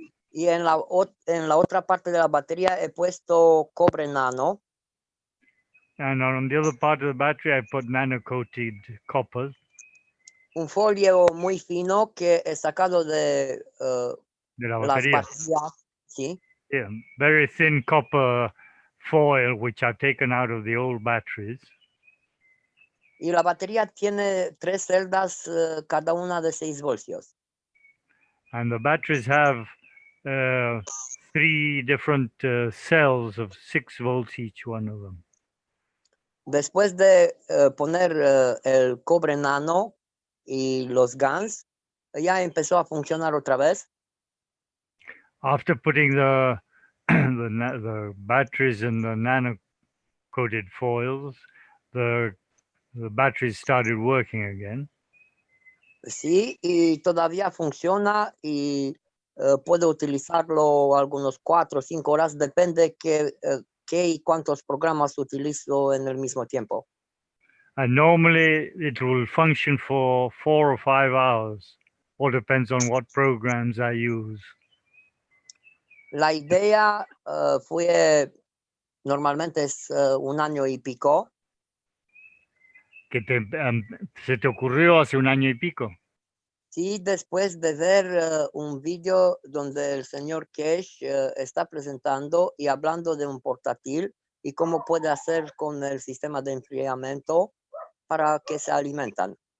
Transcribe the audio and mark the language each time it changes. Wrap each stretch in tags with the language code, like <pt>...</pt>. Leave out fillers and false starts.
<es>y en la otra parte de la batería he puesto cobre nano.</es> <en>And on the other part of the battery, I put nano-coated copper.</en> <es>Un folio muy fino que he sacado de De la las batería. baterías, ¿sí?</es> <en>Yeah, very thin copper foil, which I've taken out of the old batteries.</en> <es>Y la batería tiene 3 celdas, cada una de 6 voltios.</es> <en>And the batteries have 3 different cells of 6 volts each one of them.</en> <es>Después de poner el cobre nano y los GANs, ya empezó a funcionar otra vez.</es> <en>After putting the the batteries in the nano-coated foils, the batteries started working again.</en> <es>Sí, y todavía funciona y puedo utilizarlo algunos 4 o 5 horas, depende qué y cuántos programas utilizo en el mismo tiempo.</es> <en>And normally it will function for 4 or 5 hours. All depends on what programs I use.</en> <es>La idea fue, normalmente es 1 año y pico, Que se te ocurrió hace 1 año y pico. sí, después de ver un vídeo donde el señor Cash está presentando y hablando de un portátil y cómo puede hacer con el sistema de enfriamiento para que se alimentan.</es>